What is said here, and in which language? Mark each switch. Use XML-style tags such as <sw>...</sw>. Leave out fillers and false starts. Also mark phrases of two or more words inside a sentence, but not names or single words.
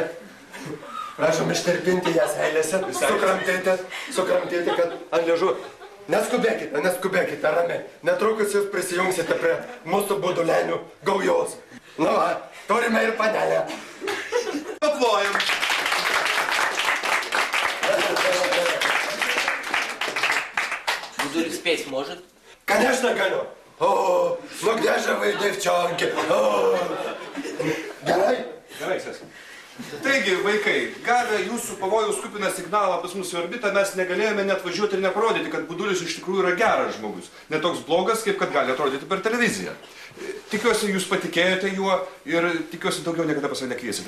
<lt>Prašom ištirpinti jas eilėse, sukramtyti, kad ant liežų. Neskubėkite, ramiai. Netrukus jūs prisijungsite prie mūsų budulenių gaujos. Na va, turime ir panelę. Paplojam.</lt> <ru>Будуль спеть может? Конечно, galiu. O, nu где же вы, девчонки?</ru> <lt>Gerai? Gerai, sės. Taigi, vaikai, gavę jūsų pavojaus kupiną signalą pas mus į orbitą, mes negalėjome net važiuoti ir neparodyti, kad Budulis iš tikrųjų yra geras žmogus. Ne toks blogas, kaip kad gali atrodyti per televiziją. Tikiuosi, jūs patikėjote juo ir tikiuosi daugiau niekada pas mane nekviesite.</lt>